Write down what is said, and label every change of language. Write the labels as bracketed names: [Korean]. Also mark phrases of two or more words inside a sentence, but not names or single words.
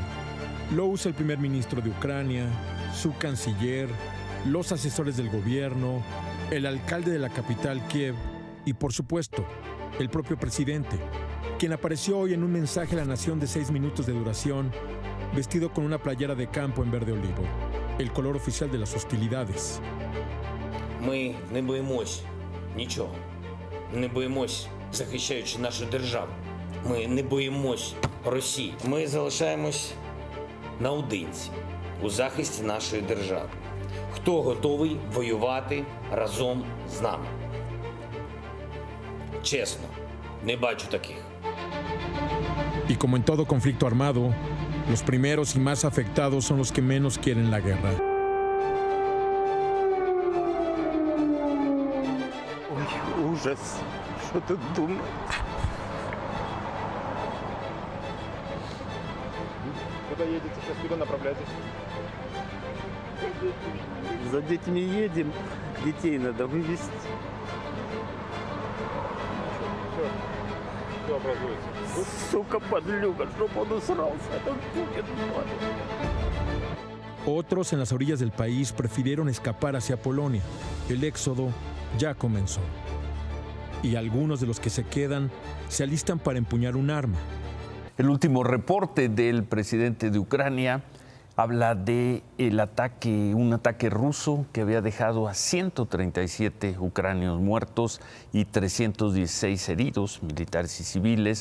[Spanish] Lo usa el primer ministro de Ucrania, su canciller, los asesores del gobierno, el alcalde de la capital, Kiev, y por supuesto, el propio presidente, quien apareció hoy en un mensaje a la nación de 6 minutos de duración, vestido con una playera de campo en verde olivo, el color oficial de las hostilidades. [Ukrainian] Ми не боїмось нічого, не боїмось, захищаючи нашу державу. Ми не боїмось Росії. Ми залишаємось наодинці у захисті нашої держави. Хто готовий воювати разом з нами? Чесно, не бачу таких. [Spanish] Y como en todo conflicto armado, los primeros y más afectados son los que menos quieren la guerra. [Russian] Ой, ужас. Что тут думать? Куда едете сейчас? Куда направляетесь? За детьми едем. Детей надо вывезти. Что образуется? Сука, подлюка, чтоб он усрался. Этот Путин. [Spanish] Otros en las orillas del país prefirieron escapar hacia Polonia. El éxodo ya comenzó. Y algunos de los que se quedan se alistan para empuñar un arma. El último reporte del presidente de Ucrania habla de un ataque ruso que había dejado a 137 ucranianos muertos y 316 heridos, militares y civiles.